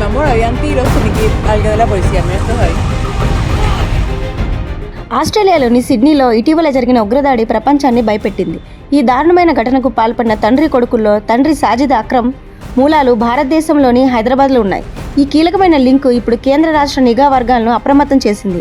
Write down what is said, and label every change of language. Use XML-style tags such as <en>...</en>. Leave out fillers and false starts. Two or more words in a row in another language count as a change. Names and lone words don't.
<es>habían tiros, tuve que ir a algo de la policía, mira estos ahí.</es> <te>ఆస్ట్రేలియాలోని సిడ్నీలో ఇటీవల జరిగిన ఉగ్రదాడి ప్రపంచాన్ని భయపెట్టింది. ఈ దారుణమైన ఘటనకు పాల్పడిన తండ్రి కొడుకుల్లో తండ్రి సాజిద్ అక్రమ్ మూలాలు భారతదేశంలోని హైదరాబాద్లో ఉన్నాయి. ఈ కీలకమైన లింకు ఇప్పుడు కేంద్ర రాష్ట్ర నిఘా వర్గాలను అప్రమత్తం చేసింది.</te>